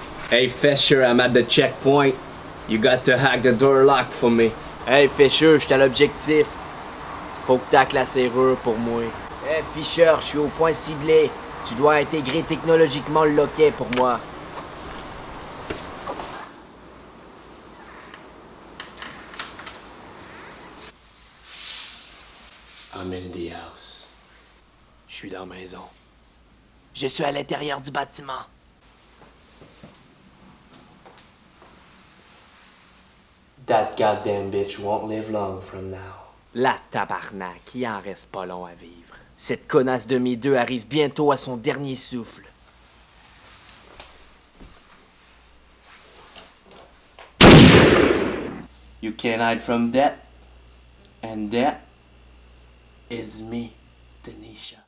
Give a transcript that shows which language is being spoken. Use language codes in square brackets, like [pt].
[en] Hey Fisher, I'm at the checkpoint. You got to hack the door lock for me. [fr] Hey Fisher, j'étais à l'objectif. Faut que t'hackes la serrure pour moi. Hey Fisher, je suis au point ciblé. Tu dois intégrer technologiquement le loquet pour moi. [en] I'm in the house. [fr] Je suis dans la maison. Je suis à l'intérieur du bâtiment. [en] That goddamn bitch won't live long from now. [fr] La tabarnak, il en reste pas long à vivre. Cette connasse de mes deux arrive bientôt à son dernier souffle. [en] You can't hide from that. And that is me, Tanisha.